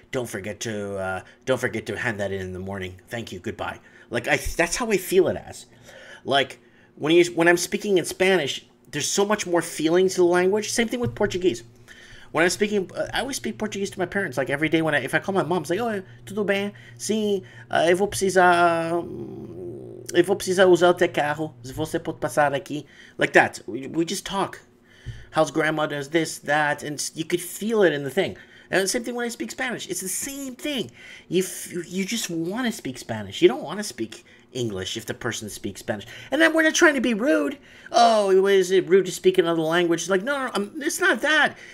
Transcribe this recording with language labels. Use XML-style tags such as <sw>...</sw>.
<en>Don't forget to hand that in the morning. Thank you. Goodbye. Like that's how I feel it as. Like when I'm speaking in Spanish, there's so much more feeling to the language. Same thing with Portuguese. When I'm speaking, I always speak Portuguese to my parents. Like every day if I call my mom, it's like, oh,</en> <pt>tudo bem? Sim, eu vou precisar usar o teu carro. Se você pode passar aqui.</pt> <en>Like that. We just talk. How's grandma does this, that, and you could feel it in the thing. And the same thing when I speak Spanish. It's the same thing. You just want to speak Spanish. You don't want to speak English if the person speaks Spanish. And then we're not trying to be rude. Oh, is it rude to speak another language? It's like, no, it's not that.</en>